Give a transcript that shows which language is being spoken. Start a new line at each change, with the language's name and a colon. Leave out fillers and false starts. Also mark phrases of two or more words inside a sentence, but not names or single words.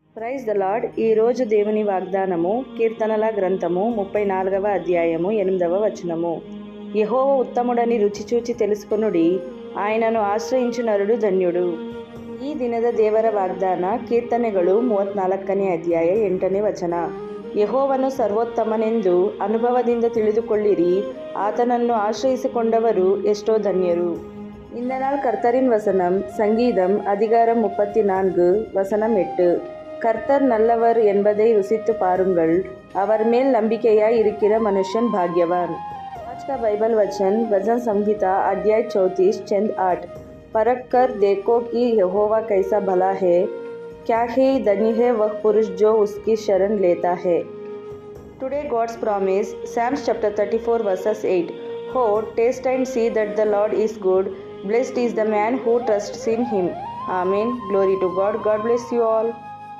English: Praise the Lord.
Telugu: ఈరోజు దేవుని వాగ్దానము కీర్తనల గ్రంథము 34వ అధ్యాయము 8వ వచనము. యెహోవ ఉత్తముడని ರುಚಿಚೂಚಿ తెలుసుకొనుడి, ఆయనను ఆశ్రయించు నరుడు ధన్యుడు.
Kannada: ಈ ದಿನದ ದೇವರ ವಾಗ್ದಾನ ಕೀರ್ತನೆಗಳು 34ನೇ ಅಧ್ಯಾಯ 8ನೇ ವಚನ. ಯೆಹೋವನು ಸರ್ವೋತ್ತಮನೆಂದು ಅನುಭವದಿಂದ ತಿಳಿದುಕೊಳ್ಳಿರಿ, ಆತನನ್ನು ಆಶ್ರಯಿಸಿಕೊಂಡವರು ಎಷ್ಟೋ ಧನ್ಯರು.
Tamil: இந்த நாள் கர்த்தரின் வசனம். சங்கீதம் அதிகாரம் 34 வசனம் 8. கர்த்தர் நல்லவர் என்பதை ருசித்து பாருங்கள், அவர் மேல் நம்பிக்கையாய் இருக்கிற மனுஷன் பாக்கியவான்.
Hindi: आज का बाइबल वचन भजन संहिता अध्याय 34 चंद 8. परख कर देखो कि यहोवा कैसा भला है, क्या ही धन्य है वह पुरुष जो उसकी शरण लेता है.
English: Today God's promise, Psalms chapter 34 verses 8. Oh, taste and see that the Lord is good. Blessed is the man who trusts in him. Amen. Glory to God. God bless you all.